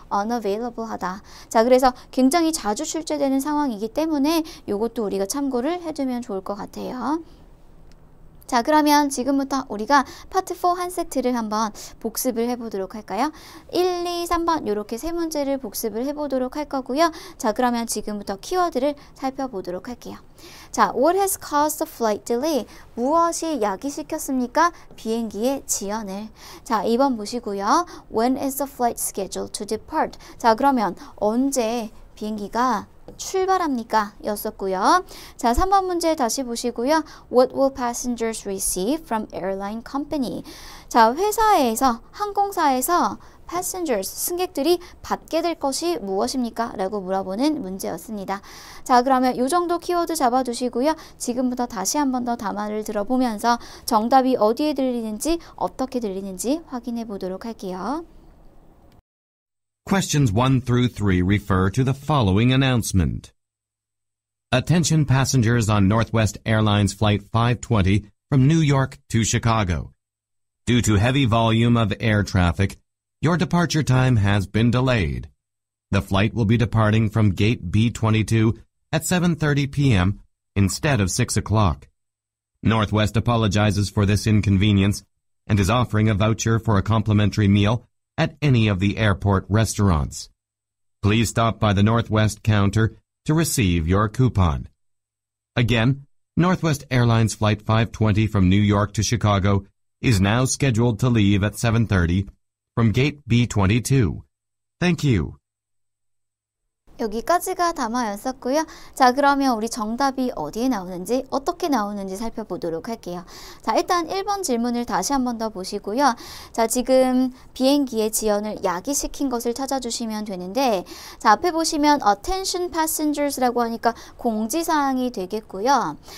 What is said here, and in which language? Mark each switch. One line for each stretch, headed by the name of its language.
Korean: unavailable 하다. 자, 그래서 굉장히 자주 출제되는 상황이기 때문에 이것도 우리가 참고를 해두면 좋을 것 같아요. 자, 그러면 지금부터 우리가 파트 4 한 세트를 한번 복습을 해보도록 할까요? 1, 2, 3번 이렇게 세 문제를 복습을 해보도록 할 거고요. 자, 그러면 지금부터 키워드를 살펴보도록 할게요.
English: 자, what has caused the flight delay?
Korean: 무엇이 야기시켰습니까? 비행기의 지연을. 자, 2번 보시고요.
English: When is the flight scheduled to depart?
Korean: 자, 그러면 언제 비행기가 출발합니까? 였었고요. 자, 3번 문제 다시 보시고요.
English: What will passengers receive from airline company?
Korean: 자, 회사에서, 항공사에서 passengers, 승객들이 받게 될 것이 무엇입니까? 라고 물어보는 문제였습니다. 자, 그러면 이 정도 키워드 잡아두시고요. 지금부터 다시 한 번 더 담화를 들어보면서 정답이 어디에 들리는지, 어떻게 들리는지 확인해 보도록 할게요.
English: Questions 1 through 3 refer to the following announcement. Attention passengers on Northwest Airlines Flight 520 from New York to Chicago. Due to heavy volume of air traffic, your departure time has been delayed. The flight will be departing from Gate B22 at 7:30 p.m. instead of 6 o'clock. Northwest apologizes for this inconvenience and is offering a voucher for a complimentary meal at any of the airport restaurants. Please stop by the Northwest counter to receive your coupon. Again, Northwest Airlines Flight 520 from New York to Chicago is now scheduled to leave at 7:30 from Gate B22. Thank you.
Korean: 여기까지가 담화였었고요. 자, 그러면 우리 정답이 어디에 나오는지, 어떻게 나오는지 살펴보도록 할게요. 자, 일단 1번 질문을 다시 한 번 더 보시고요. 자, 지금 비행기의 지연을 야기시킨 것을 찾아주시면 되는데, 자, 앞에 보시면
English: Attention Passengers
Korean: 라고 하니까 공지사항이 되겠고요.